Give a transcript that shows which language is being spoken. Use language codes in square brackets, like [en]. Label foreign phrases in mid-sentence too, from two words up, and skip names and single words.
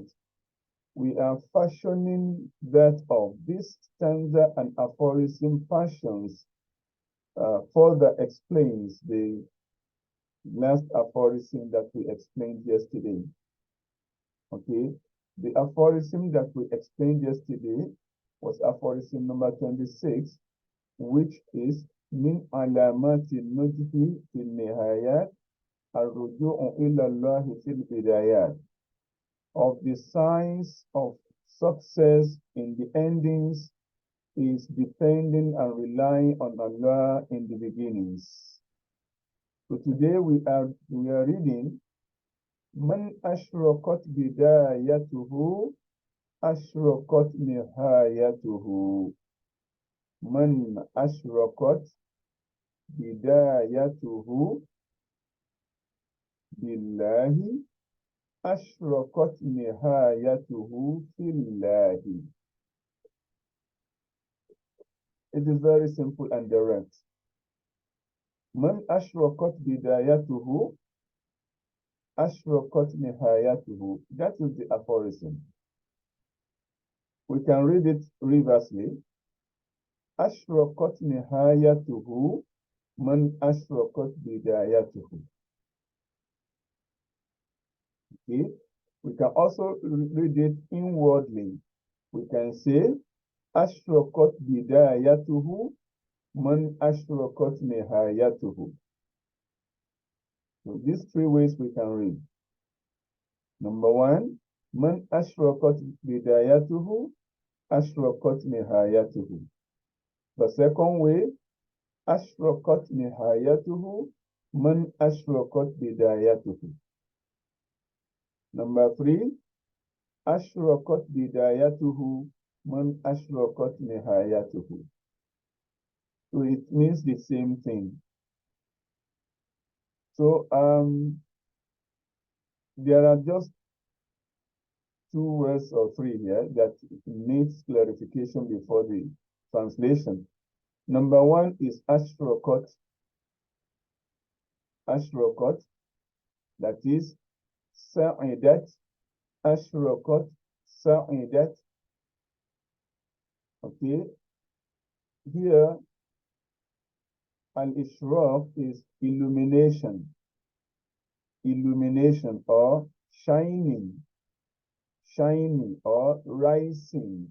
[en] We are fashioning that of this stanza and aphorism fashions further explains the last aphorism that we explained yesterday. Okay, the aphorism that we explained yesterday was aphorism number 26, which is [ar] من علامات النجح في النهايات الرجوع إلى الله في البدايات. [en] Of the signs of success in the endings is depending and relying on Allah in the beginnings. So today we are reading [ar] من أشرقت بدايته أشرقت نهايته. من أشرقت بدايته بالله أشرقت نهايته في الله. [en] It is very simple and direct. [ar] من أشرقت بدايته أشرقت نهايته. [en] That is the aphorism. We can read it reversely. [ar] أشرقت نهايته من أشرقت بدايته. [en] Okay. We can also read it inwardly. We can say [ar] أشرقت بدايته من أشرقت نهايته. [en] So these three ways we can read. Number one, [ar] من أشرقت بدايته أشرقت نهايته. [en] The second way, [ar] أشرقت نهايته من أشرقت بدايته. [en] Number three, [ar] أشرقت بدايته من أشرقت نهايته. [en] So it means the same thing. So there are just two words or three here that needs clarification before the translation. Number one is ashraqat. Ashraqat, that is sa'idat. [ar] أشرقت سعدت. [en] Okay. Here, al-ishraq is illumination. Illumination or shining. Shining or rising.